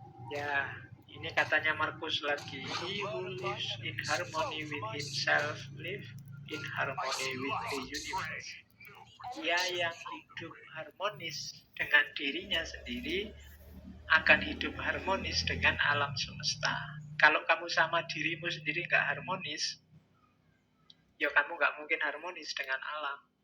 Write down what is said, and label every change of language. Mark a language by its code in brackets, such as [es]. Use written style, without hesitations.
[id] Ya, ini katanya Markus lagi. [en] He who lives in harmony with himself live in harmony with the universe. [id] Dia yang hidup harmonis dengan dirinya sendiri akan hidup harmonis dengan alam semesta. Kalau kamu sama dirimu sendiri nggak harmonis, ya kamu nggak mungkin harmonis dengan alam.